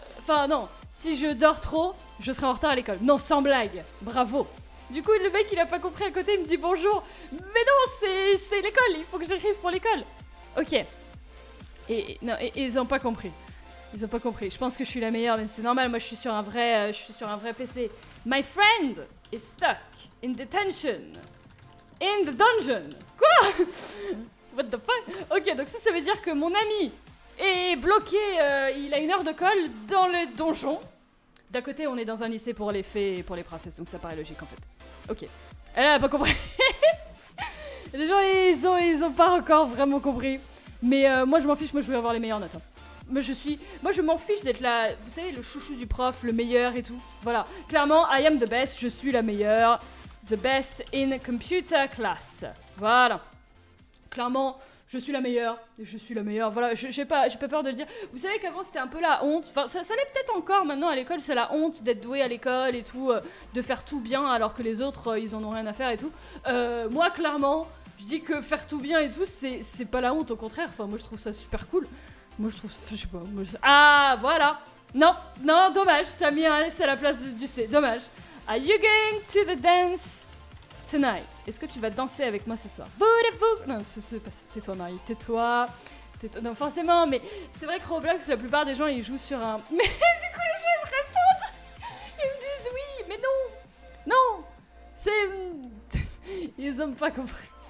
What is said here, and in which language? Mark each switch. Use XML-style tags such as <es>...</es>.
<fr>Enfin non, si je dors trop, je serai en retard à l'école. Non, sans blague. Bravo. Du coup, le mec, il a pas compris à côté, il me dit bonjour. Mais non, c'est l'école, il faut que j'écrive pour l'école. Ok. Non, ils ont pas compris. Ils ont pas compris. Je pense que je suis la meilleure, mais c'est normal. Moi, je suis sur un vrai PC.</fr> <en>My friend is stuck in detention. In the dungeon.</en> <fr>Quoi?</fr> <en>What the fuck?</en> <fr>Ok, donc ça veut dire que mon ami est bloqué. Il a 1 heure de colle dans le donjon. D'un côté, on est dans un lycée pour les fées et pour les princesses, donc ça paraît logique en fait. Ok. Elle a pas compris. Les gens, ils ont pas encore vraiment compris. Mais moi, je m'en fiche. Moi, je veux avoir les meilleures notes. Hein. Moi, je m'en fiche d'être là. Vous savez, le chouchou du prof, le meilleur et tout. Voilà. Clairement,</fr> <en>I am the best.</en> <fr>Je suis la meilleure.</fr> <en>The best in computer class.</en> <fr>Voilà. Clairement, je suis la meilleure. Voilà, j'ai pas peur de le dire. Vous savez qu'avant, c'était un peu la honte. Enfin, ça l'est peut-être encore maintenant à l'école. C'est la honte d'être doué à l'école et tout. De faire tout bien alors que les autres, ils en ont rien à faire et tout. Moi, clairement, je dis que faire tout bien et tout, c'est pas la honte. Au contraire. Enfin, moi, je trouve ça super cool. Moi, je trouve... Je sais pas. Ah, voilà. Non, dommage. T'as mis un S à la place du C. Dommage.</fr> <en>Are you going to the dance tonight?</en> <fr>Est-ce que tu vas danser avec moi ce soir? Non, c'est pas ça. Tais-toi, Marie. Tais-toi. Non, forcément, mais c'est vrai que Roblox, la plupart des gens, ils jouent sur un... Mais du coup, les gens, ils me répondent. Ils me disent oui, mais non. Non. C'est... Ils ont pas compris.</fr>